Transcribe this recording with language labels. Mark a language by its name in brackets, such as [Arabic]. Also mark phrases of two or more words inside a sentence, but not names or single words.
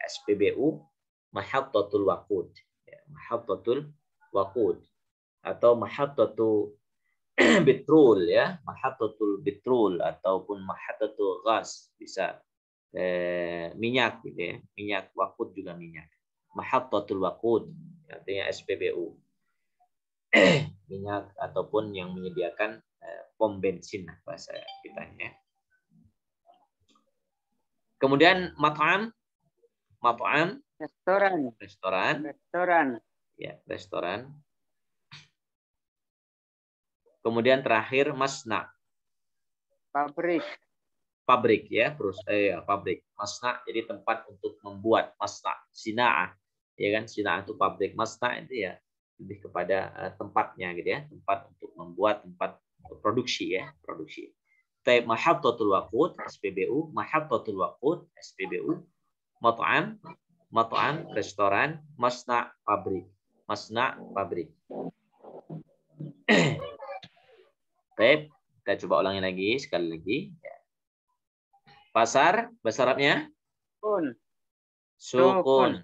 [Arabic] SPBU, محطة الوقود ya. محطة الوقود [Indonesian] atau [Arabic] محطة بترول [Indonesian] ya, [Arabic] محطة بترول [Indonesian] ataupun [Arabic] محطة الغاز, [Indonesian] bisa minyak gitu ya. Minyak waqud juga minyak. [Arabic] محطة الوقود [Indonesian] artinya SPBU. Minyak ataupun yang menyediakan pom bensin bahasa kita ya. Kemudian mat'am, restoran. Ya, restoran. Kemudian terakhir masna. Pabrik ya, pabrik. Masna jadi tempat untuk membuat, masna, sina'ah. Ya kan, sina'ah itu pabrik, masna itu ya lebih kepada tempatnya gitu ya, tempat untuk membuat, tempat produksi ya, produksi. [Arabic] طيب محطة الوقود [Indonesian] SPBU, [Arabic] محطة الوقود [Indonesian] SPBU, mat'am restoran, masna pabrik. Baik, kita coba ulangi lagi sekali lagi. Pasar bahasa Arabnya? Sukun.